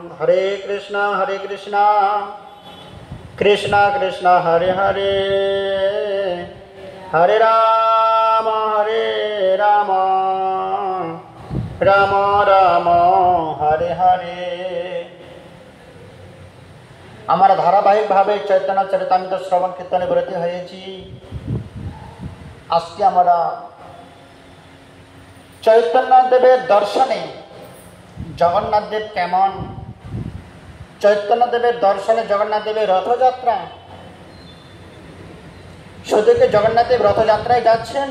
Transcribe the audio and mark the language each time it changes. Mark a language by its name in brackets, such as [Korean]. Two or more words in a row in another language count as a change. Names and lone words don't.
[Sanskrit] हरे कृष्णा कृष्णा कृष्णा हरे हरे, हरे राम राम राम हरे हरे। [Bangla] আমরা ধারাবাহিক ভাবে চৈতন্য চরিতামৃত শ্রবণ কীর্তনে ব্রতী হয়েছি। আজকে আমরা চৈতন্য দেবের দর্শনে জগন্নাথ দেব কেমন, চৈতন্য দেবের দর্শনে জগন্নাথ দেবের রথযাত্রা। শুধু কি জগন্নাথ দেব রথযাত্রায় যাচ্ছেন?